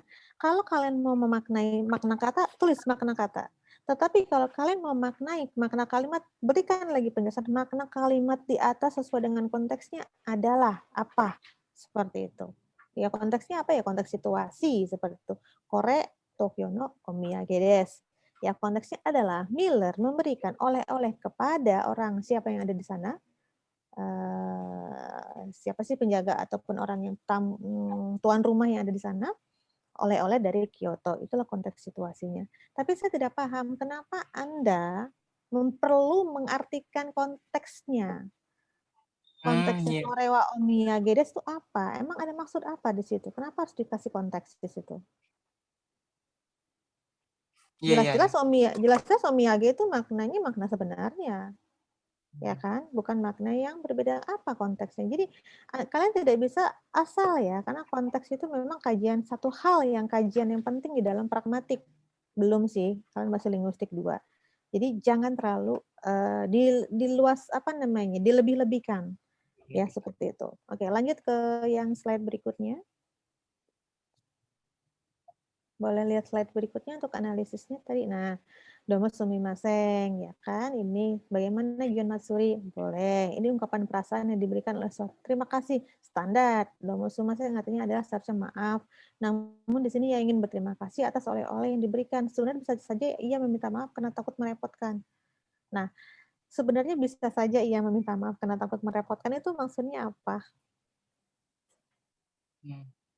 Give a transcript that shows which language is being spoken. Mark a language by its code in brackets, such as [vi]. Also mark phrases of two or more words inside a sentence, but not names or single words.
[id] Kalau kalian mau memaknai makna kata, tulis makna kata. Tetapi kalau kalian mau memaknai makna kalimat, berikan lagi penjelasan makna kalimat di atas sesuai dengan konteksnya adalah apa. Seperti itu. Ya konteksnya apa ya? Konteks situasi seperti itu. [ja] これ東京のお土産です. [id] Ya konteksnya adalah Miller memberikan oleh-oleh kepada orang siapa yang ada di sana. Siapa sih penjaga ataupun orang yang tuan rumah yang ada di sana, oleh-oleh dari Kyoto. Itulah konteks situasinya. Tapi saya tidak paham kenapa Anda perlu mengartikan konteksnya. Konteksnya [ja] これはお土産です [id] itu apa? Emang ada maksud apa di situ? Kenapa harus dikasih konteks di situ? Jelas-jelas omiyage itu maknanya makna sebenarnya. Ya kan, bukan makna yang berbeda apa konteksnya. Jadi kalian tidak bisa asal ya, karena konteks itu memang kajian satu hal yang penting di dalam pragmatik. Belum sih, kalian masih linguistik 2. Jadi jangan terlalu dilebih-lebihkan. Ya, seperti itu. Oke, lanjut ke yang slide berikutnya. Boleh lihat slide berikutnya untuk analisisnya tadi. Nah, [ja] どうもすみません, [id] ya kan? Ini bagaimana Gion Matsuri? Boleh. Ini ungkapan perasaan yang diberikan oleh seorang. Terima kasih. Standar. [ja] どうもすみません [id] artinya adalah seharusnya maaf. Namun di sini ia ingin berterima kasih atas oleh-oleh yang diberikan. Sebenarnya bisa saja ia meminta maaf karena takut merepotkan. Nah, sebenarnya bisa saja ia meminta maaf karena takut merepotkan itu maksudnya apa? Hmm.